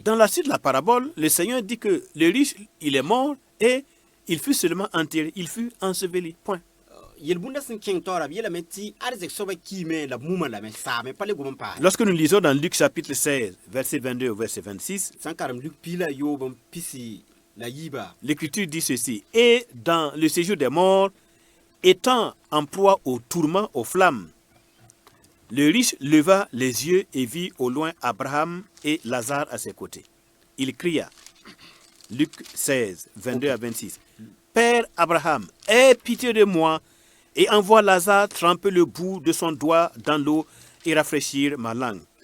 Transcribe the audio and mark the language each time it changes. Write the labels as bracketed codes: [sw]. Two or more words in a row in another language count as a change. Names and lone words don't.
[fr] Dans la suite de la parabole, le Seigneur dit que le riche, il est mort et il fut seulement enterré, il fut enseveli. Point. [mos] Yelbunda sin king tora yela meti arzek so ba kime la muma la me sa me pale gum pa. [fr] Lorsque nous lisons dans Luc chapitre 16, verset 22 au verset 26, [mos] Sankaram Luc pila yo bon pisi la yiba. [fr] l'Écriture dit ceci. Et dans le séjour des morts, étant en proie au tourment, aux flammes, le riche leva les yeux et vit au loin Abraham et Lazare à ses côtés. Il cria, Luc 16, 22 à 26, Père Abraham, aie pitié de moi et envoie Lazare tremper le bout de son doigt dans l'eau et rafraîchir ma langue.